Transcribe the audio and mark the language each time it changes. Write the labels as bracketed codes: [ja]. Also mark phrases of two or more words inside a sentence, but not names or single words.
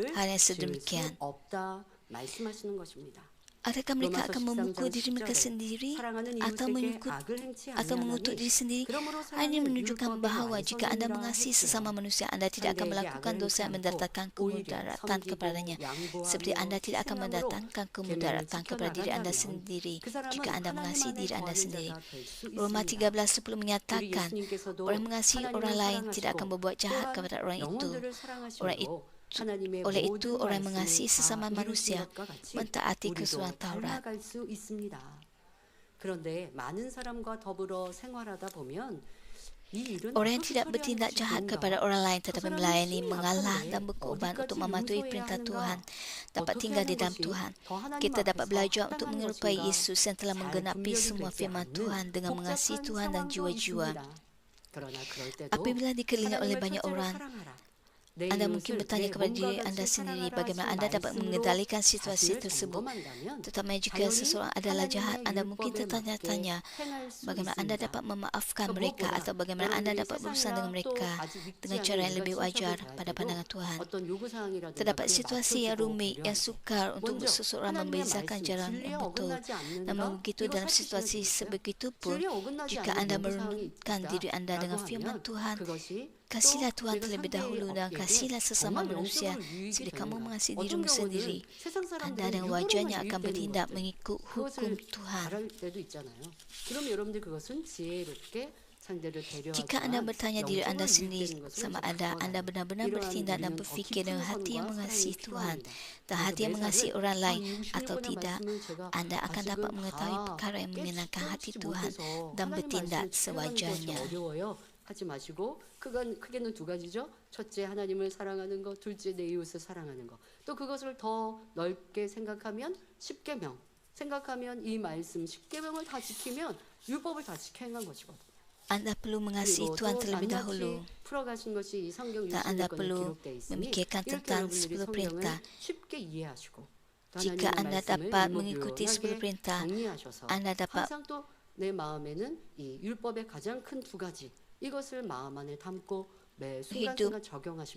[ms] hal yang [ko] 지을 수 [ms] sedemikian. [ko] 없다 말씀하시는 것입니다. [ms] Adakah mereka [ko] 로마서 [ms] akan memukul [ko] 13장 [ms] diri mereka [ko] 10절에 [ms] sendiri [ko] 사랑하는 [ms] atau [ko] 이웃에게 [ms] mengikut [ko] 악을 행치 [ms] atau mengutuk [ko] 아니하나니 [ms] diri sendiri? [ko] 그러므로 [ms] Hal ini [ko] 사랑은 [ms] menunjukkan [ko] 율법의 [ms] bahawa jika anda [ko] 완성이라 [ms] mengasihi [ko] 했으나 [ms] sesama manusia, anda tidak akan [ko] 상대에게 [ms] melakukan [ko] 악을 [ms] dosa [ko] 행치 [ms] yang [ko] 않고 [ms] mendatangkan [ko] 오히려 [ms] kemudaratan [ko] 섬기고 [ms] kepadanya. Seperti [ko] 양보하며 [ms] anda tidak akan [ko] 희생함으로 [ms] mendatangkan [ko] 계명을 [ms] kemudaratan kepada diri anda [ko] 지켜나간다면 [ms] sendiri [ko] 그 사람은 [ms] jika anda [ko] 하나님 [ms] mengasihi [ko] 안에 [ms] diri anda [ko] 거하는 [ms] sendiri. [ko] 자가 될 수 [ms] Roma [ko] 있습니다. [ms] 13:10 [ko] 우리 [ms] menyatakan, [ko] 예수님께서도 [ms] orang mengasihi [ko] 하나님을 [ms] orang lain tidak akan [ko] 사랑하시고 [ms] berbuat jahat [ko] 또한 [ms] kepada orang itu. [ko] 영혼들을 [ms] Orang [ko] 사랑하시고 하나님의 [ms] Oleh [ko] 모든 [ms] itu, orang [ko] 말씀을 [ms] mengasihi [ko] 다 [ms] sesama [ko] 이루신 [ms] manusia [ko] 것과 같이 [ms] mentaati [ko] 우리도 [ms] kesuruhan Taurat. [ko] 닮아갈 수 있습니다. 그런데 많은 사람과 더불어 생활하다 보면 이 일은 [ms] Orang yang [ko] 어떻게 [ms] tidak [ko] 처리하는 [ms] bertindak [ko] 것이 [ms] jahat [ko] 좋은가? [ms] kepada orang lain [ko] 그 [ms] tetapi [ko] 사람은 [ms] melayani, [ko] 힘이 [ms] mengalah [ko] 약한데 [ms] dan berkorban [ko] 어디까지 [ms] untuk mematuhi [ko] 용서해야 [ms] perintah [ko] 하는가? [ms] Tuhan, dapat [ko] 어떻게 [ms] tinggal di [ko] 하는 [ms] dalam [ko] 것이 [ms] Tuhan. [ko] 더 하나님 [ms] Kita dapat [ko] 앞에서 [ms] belajar untuk [ko] 합당한 [ms] menyerupai [ko] 것인가? [ms] Yesus yang telah [ko] 잘 [ms] menggenapi [ko] 분별이 [ms] semua [ko] 되지 [ms] firman [ko] 않는 [ms] Tuhan dengan mengasihi [ko] 복잡한 [ms] Tuhan dan [ko] 상황도 [ms] jiwa-jiwa. [ko] 있습니다. 그러나 그럴 때도 [ms] Apabila dikelilingi oleh [ko] 하나님을 [ms] banyak [ko] 첫째로 [ms] orang, [ko] 사랑하라. 내 [ms] anda mungkin [ko] 이웃을 [ms] bertanya [ko] 내 [ms] kepada [ko] 몸과 [ms] diri [ko] 같이 [ms] anda sendiri [ko] 사랑하라 [ms] bagaimana [ko] 하신 [ms] anda dapat [ko] 말씀으로 [ms] mengendalikan situasi [ko] 자신을 [ms] tersebut. [ko] 점검한다면 [ms] Terutama jika [ko] 당연히 [ms] seseorang adalah jahat, [ko] 하나님의 [ms] anda mungkin [ko] 율법에 [ms] tertanya-tanya [ko] 맞게 행할 수 [ms] bagaimana anda [ko] 있습니다. [ms] dapat memaafkan [ko] 그 [ms] mereka [ko] 무엇보다 [ms] atau bagaimana anda [ko] 여러분들이 [ms] dapat berurusan dengan [ko] 세상이라 또 [ms] mereka [ko] 아직 믿지 [ms] dengan [ko] 않은 [ms] cara yang [ko] 우리가 [ms] lebih [ko] 친척을 [ms] wajar [ko] 대할 [ms] pada [ko] 때도 [ms] pandangan Tuhan. [ko] 어떤 요구사항이라든가 [ms] Terdapat [ko] 그에 [ms] situasi yang [ko] 맞춰주고 [ms] rumit, yang [ko] 배려할 때 [ms] sukar untuk [ko] 먼저 [ms] seseorang [ko] 하나님의 [ms] membezakan [ko] 말씀, [ms] jalan [ko] 진리에 [ms] yang betul. [ko] 어긋나지 않는가? [ms] Namun begitu [ko] 이거 [ms] dalam [ko] 살피시면 [ms] situasi [ko] 되겠어요. [ms] sebegitu pun, [ko] 진리에 어긋나지 [ms] jika [ko] 않는 [ms] anda [ko] 요구사항이 [ms] merendahkan [ko] 있다 [ms] diri anda dengan [ko] 라고 [ms] firman [ko] 하면 [ms] Tuhan, [ko] 그것이 [ms] kasihlah [ko] 또 [ms] Tuhan [ko] 내가 [ms] terlebih dahulu dan [ko] 상대에게 [ms] kasihlah sesama [ko] 정말 [ms] manusia [ko] 영적으로 유익이 [ms] seperti kamu [ko] 되는가? [ms] mengasihi [ko] 어떤 [ms] dirimu sendiri. [ko] 경우는 세상 [ms] Anda [ko] 사람들은 [ms] dengan [ko] 육으로만 [ms] wajarnya akan [ko] 유익되는 [ms] bertindak [ko] 것들 [ms] mengikut [ko] 그것을 [ms] hukum Tuhan. [ko] 바랄 때도 있잖아요. 그럼 여러분들 그것은 지혜롭게 상대를 [ms] Jika anda [ko] 배려하지만 [ms] bertanya diri anda [ko] 영적으로 [ms] sendiri [ko] 유익되는 것을 [ms] sama [ko] 이제 [ms] ada anda [ko] 바꿔가는 [ms] benar-benar [ko] 이러한 [ms] bertindak dan [ko] 우리는 더 [ms] berfikir [ko] 깊은 [ms] dengan hati yang [ko] 선과 [ms] mengasihi [ko] 사랑이 [ms] Tuhan [ko] 필요합니다. [ms] dan [ko] 그래서 [ms] hati yang mengasihi [ko] 매사를 [ms] orang lain [ko] 한 [ms] atau [ko] 66권의 [ms] tidak, [ko] 말씀을 제가 [ms] anda akan [ko] 아직은 [ms] dapat mengetahui [ko] 다 [ms] perkara yang menyenangkan hati [ko] 깨닫지 [ms] Tuhan [ko] 못해서 [ms] dan [ko] 하나님 [ms] bertindak [ko] 말씀을 수행하는 것이 [ms] sewajarnya. [ko] 어려워요. 하지 마시고 크게는 두 가지죠. 첫째 하나님을 사랑하는 것, 둘째 내 이웃을 사랑하는 것. 또 그것을 더 넓게 생각하면 10계명 생각하면 이 말씀 10계명을 다 지키면 율법을 다 지켜 행한 것이거든요. [ms] Anda perlu mengasihi [ko] 그리고 [ms] Tuhan [ko] 또 [ms] terlebih dahulu [ko] 낱낱이 풀어가신 것이 이 성경 [ms] dan anda [ko] 66권에 [ms] perlu [ko] 기록되어 있으니 [ms] memikirkan [ko] 이렇게 [ms] tentang [ko] 여러분들이 [ms] 10 [ko] 성경을 [ms] perintah. [ko] 쉽게 이해하시고 또 [ms] Jika [ko] 하나님의 [ms] anda [ko] 말씀을 [ms] dapat mengikuti 10 [ko] 일목요연하게 [ms] perintah, [ko] 정리하셔서 [ms] anda dapat [ko] 항상 또 내 마음에는 이 율법의 가장 큰 두 가지 이것을 마음 안에 담고 매 순간순간 적용하시면